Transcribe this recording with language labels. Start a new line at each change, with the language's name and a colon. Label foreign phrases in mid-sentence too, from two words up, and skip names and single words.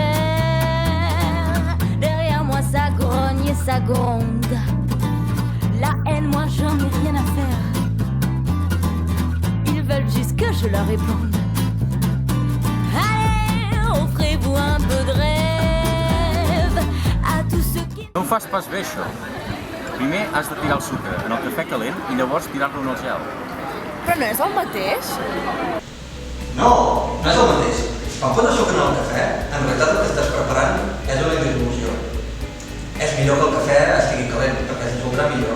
French: Derrière moi, ça grogne et ça gronde. La haine, moi, j'en ai rien à faire. Ils veulent juste que je leur réponde. Allez, offrez-vous un peu de rêve à tous ceux qui...
Catalan: No ho fas pas bé, això. Primer has de tirar el sucre en el cafè calent i llavors tirar-lo en el gel. Però no és el mateix? No, no és el mateix. Quan poses sucre en el cafè, en realitat el que estàs preparant és una hidrosolució. És millor que el cafè estigui calent, perquè es dissoldrà millor.